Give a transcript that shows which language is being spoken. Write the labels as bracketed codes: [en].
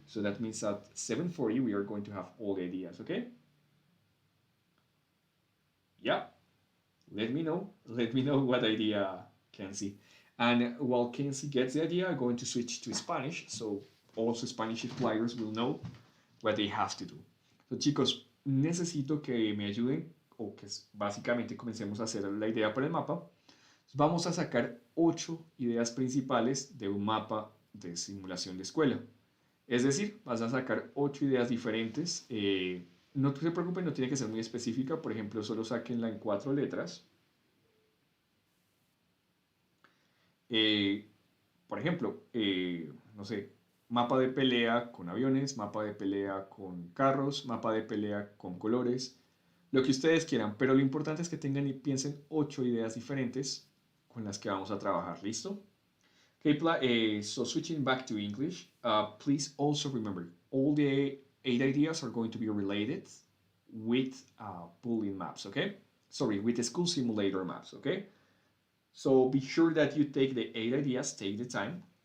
[en] So that means at 7:40, we are going to have all the ideas, okay? Yeah, let me know. Let me know what idea Kenzie. And while Kenzie gets the idea, I'm going to switch to Spanish. So also Spanish players will know what they have to do. [es] So chicos, necesito que me ayuden o que básicamente comencemos a hacer la idea para el mapa. Vamos a sacar 8 ideas principales de un mapa de simulación de escuela. Es decir, vas a sacar 8 ideas diferentes. No se preocupen, no tiene que ser muy específica. Por ejemplo, solo saquenla en 4 letras. Por ejemplo, no sé, mapa de pelea con aviones, mapa de pelea con carros, mapa de pelea con colores, lo que ustedes quieran, pero lo importante es que tengan y piensen 8 ideas diferentes con las que vamos a trabajar, ¿listo? [en] Okay, so switching back to English, please also remember, all the 8 ideas are going to be related with Boolean maps, okay? Sorry, with the school simulator maps, okay? So be sure that you take the 8 ideas, take the time.